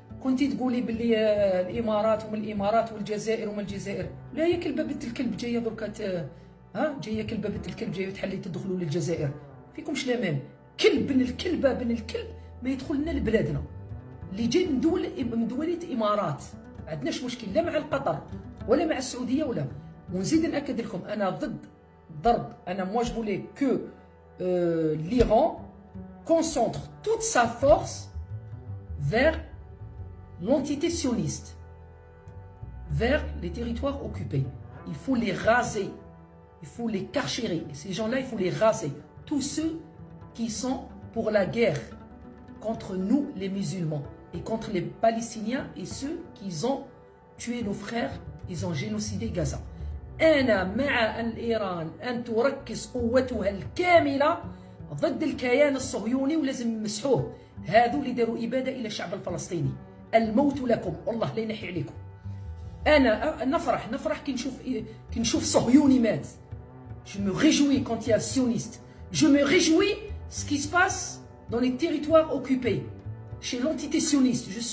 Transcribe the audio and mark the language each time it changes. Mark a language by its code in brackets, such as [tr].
[ar] كنتي تقولي باللي الامارات ومن الامارات والجزائر ومن الجزائر، لا هي كلبه بنت الكلب جايه دركا جايه كلبه بنت الكلب جايه تحلي تدخلوا للجزائر. فيكمش الامان. كلب بن الكلبه بن الكلب ما يدخل لنا لبلادنا. اللي جاي من دوله امارات ما عندناش مشكل لا مع القطر ولا مع السعوديه ولا. ونزيد ناكد لكم انا ضد ضرب. [fr] انا moi je voulais que l'Iran concentre toute sa force vers l'entité sioniste, vers les territoires occupés. Il faut les raser, il faut les carcérer. Et ces gens-là, il faut les raser. Tous ceux qui sont pour la guerre contre nous, les musulmans, et contre les Palestiniens et ceux qui ont tué nos frères, ils ont génocidé Gaza. [ar] أنا مع أن إيران أن تركز قوتها الكاملة ضد الكيان الصهيوني، ولازم يمسحوه. هذو اللي داروا إبادة إلى الشعب الفلسطيني. الموت لكم والله لا ينحي عليكم. أنا نفرح كي نشوف صهيوني مات. [fr] Je me réjouis quand il y a sioniste. Je me réjouis ce qui se passe dans les territoires occupés chez l'entité sioniste.